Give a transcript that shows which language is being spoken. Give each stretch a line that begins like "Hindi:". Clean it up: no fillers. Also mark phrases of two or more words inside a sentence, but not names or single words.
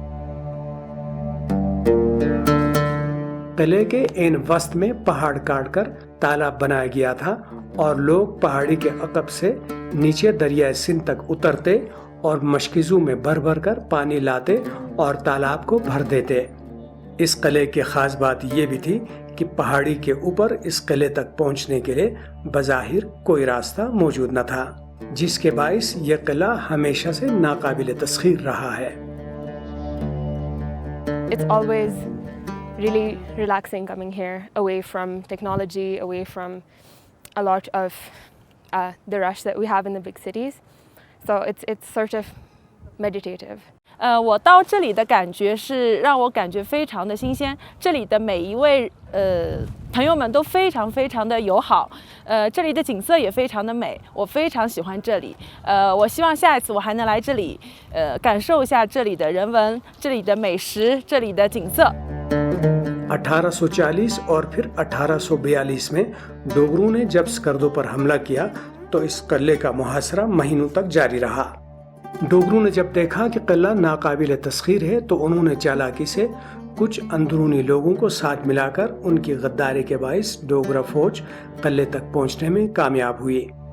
Urdu: قلعے کے عین وسط میں پہاڑ کاٹ کر تالاب بنایا گیا تھا اور لوگ پہاڑی کے عقب سے نیچے دریائے سندھ تک اترتے اور مشکیزوں میں بھر بھر کر پانی لاتے اور تالاب کو بھر دیتے۔ اس قلعے کی خاص بات یہ بھی تھی کہ پہاڑی کے اوپر اس قلعے تک پہنچنے کے لیے بظاہر کوئی راستہ موجود نہ تھا، جس کے باعث یہ قلعہ ہمیشہ سے ناقابل تسخیر رہا ہے۔
English: It's always really relaxing coming here, away from technology, away from a lot of the rush that we have in the big cities. So it's sort of meditative.
Chinese: 我到这里的感觉是让我感觉非常的新鲜，这里的每一位朋友们都非常非常的友好，这里的景色也非常的美，我非常喜欢这里。我希望下一次我还能来这里，感受一下这里的人文、这里的美食、这里的景色。
Urdu: 1840 اور پھر 1842 میں ڈوگروں نے جب اسکردو پر حملہ کیا تو اس قلعے کا محاصرہ مہینوں تک جاری رہا۔ ڈوگروں نے جب دیکھا کہ قلعہ ناقابل تسخیر ہے تو انہوں نے چالاکی سے کچھ اندرونی لوگوں کو ساتھ ملا کر ان کی غداری کے باعث ڈوگرا فوج قلعے تک پہنچنے میں کامیاب ہوئی۔